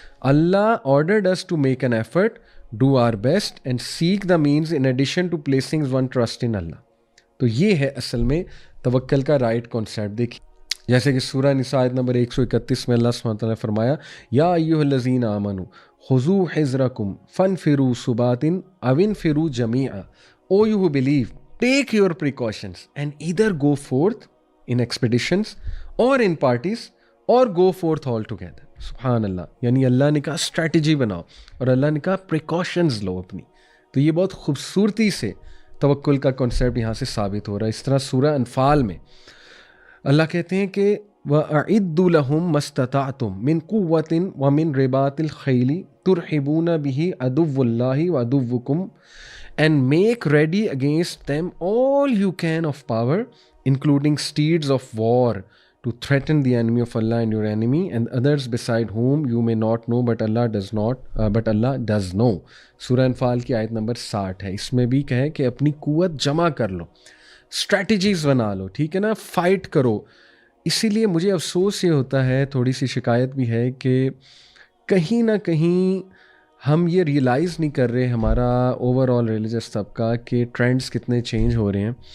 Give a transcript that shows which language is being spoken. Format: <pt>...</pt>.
<en>Allah ordered us to make an effort, do our best and seek the means in addition to placing one trust in Allah.</en> <ur>تو یہ ہے اصل میں توکل کا right concept. دیکھیے جیسے کہ سورہ نساء آیت نمبر 131 میں اللہ سبحانہ وتعالیٰ نے فرمایا</ur> <ar>یا ایھا الذین آمنوا خذوا حذرکم فانفروا ثبات او انفروا جمیعا.</ar> <en>O you who believe, take your precautions and either go forth in expeditions or in parties or go forth all together.</en> <ur>سبحان اللہ، یعنی اللہ نے کہا اسٹریٹجی بناؤ اور اللہ نے کہا پریکاشنز لو اپنی. تو یہ بہت خوبصورتی سے توکل کا کنسیپٹ یہاں سے ثابت ہو رہا ہے.</ur> <en>اس طرح سورہ انفال میں اللہ کہتے ہیں کہ</en> <ar>وَأَعِدُّوا لَهُم مَّا اسْتَطَعْتُم مِّن قُوَّةٍ وَمِن رِّبَاطِ الْخَيْلِ تُرْهِبُونَ بِهِ عَدُوَّ اللَّهِ وَعَدُوَّكُمْ</ar> <en>and make ready against them all you can of power including steeds of war to threaten the enemy of Allah and your enemy and others beside whom you may not know but Allah does know.</en> <ur>سورہ انفال کی آیت number 60 ہے. اس میں بھی کہے کہ اپنی قوت جمع کر لو، اسٹریٹجیز بنا لو، ٹھیک ہے نا، فائٹ کرو. اسی لیے مجھے افسوس یہ ہوتا ہے، تھوڑی سی شکایت بھی ہے کہ کہیں نہ کہیں ہم یہ ریئلائز نہیں کر رہے، ہمارا اوور آل ریلیجس طبقہ، کہ ٹرینڈز کتنے چینج ہو رہے ہیں.</ur>